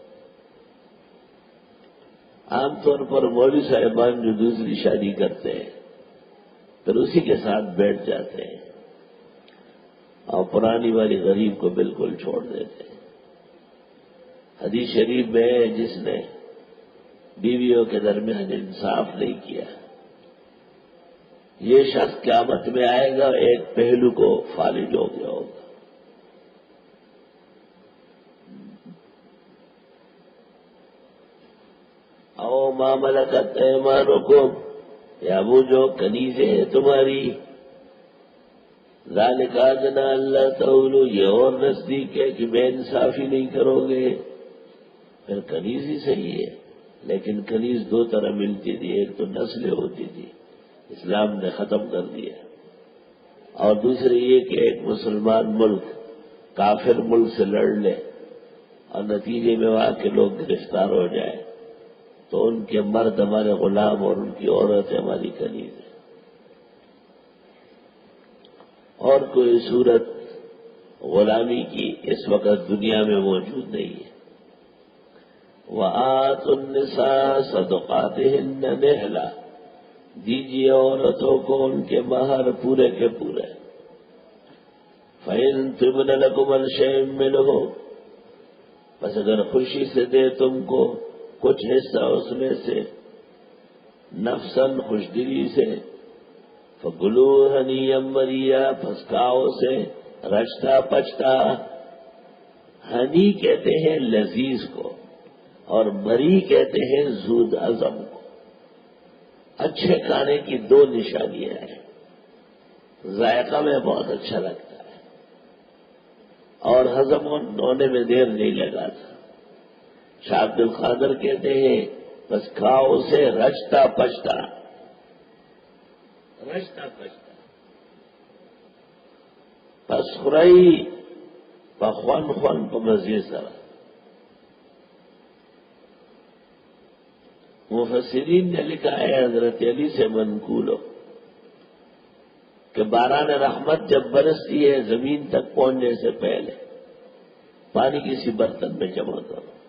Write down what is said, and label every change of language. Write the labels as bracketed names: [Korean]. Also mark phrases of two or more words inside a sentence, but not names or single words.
[Urdu] عام طور پر مولوی صاحبان جو دوسری شادی کرتے ہیں پھر اسی کے ساتھ بیٹھ جاتے ہیں اور پرانی والی غریب کو بالکل چھوڑ دیتے ہیں. حدیث شریف میں ہے جس نے بیویوں کے درمیان انصاف نہیں کیا، یہ شخص قیامت میں آئے گا ایک پہلو کو فالج ہو گیا ہوگا. [Arabic] او ما ملکت ایمانکم، [Urdu] یا وہ جو کنیزیں ہیں تمہاری، [Arabic] ذالک ادنیٰ اللہ تعولوا، [Urdu] یہ اور نزدیک ہے کہ بے انصافی نہیں کرو گے. پھر کنیز ہی صحیح ہے، لیکن کنیز 2 طرح ملتی تھی، ایک تو نسلیں ہوتی تھی، اسلام نے ختم کر دیا، اور دوسری یہ کہ ایک مسلمان ملک کافر ملک سے لڑ لے اور نتیجے میں وہاں کے لوگ گرفتار ہو جائے تو ان کے مرد ہمارے غلام اور ان کی عورتیں ہماری کنیز ہیں. اور کوئی صورت غلامی کی اس وقت دنیا میں موجود نہیں ہے. [Arabic] وَآتُوا النِّسَاءَ صَدُقَاتِهِنَّ نِحْلَةً، [Urdu] دیجیے عورتوں کو ان کے مہر پورے کے پورے. [Arabic] فَإِن تُبْنَ لَكُمْ عَنْ شَيْءٍ مِّنْهُ، [Urdu] بس اگر خوشی سے دے تم کو کچھ حصہ اس میں سے، نفساً خوشدلی سے، [Arabic] فَكُلُوهُ هَنِيًّا مَرِيًّا، [Urdu] پس کھاؤ سے رچتا پچتا. ہنی کہتے ہیں لذیذ کو، اور مری کہتے ہیں زود ہضم کو. اچھے کھانے کی دو نشانیاں ہیں. ذائقہ میں بہت اچھا لگتا ہے اور ہضم ہونے میں دیر نہیں لگاتا. شاہ عبد القادر کہتے ہیں بس کھاؤ اسے رچتا پچتا. رچتا پچتا پس خرائی پخوان خوان کو مزید سرا. مفسرین نے لکھا ہے حضرت علی سے منقول ہو کہ باران رحمت جب برستی ہے زمین تک پہنچنے سے پہلے پانی کسی برتن میں جمع کرو